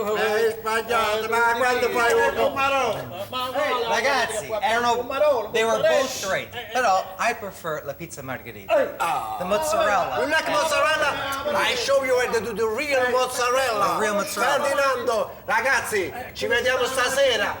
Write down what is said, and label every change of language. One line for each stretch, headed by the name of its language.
Italian: sbagliato, ma quando fai un numero? Ragazzi, erano,
English: they were both great.
Italian: Però
English: I prefer
Italian: la pizza margherita.
English: The mozzarella. You like mozzarella? I show you how to do the real mozzarella. The real mozzarella.
Italian: Ferdinando, ragazzi, ci vediamo stasera.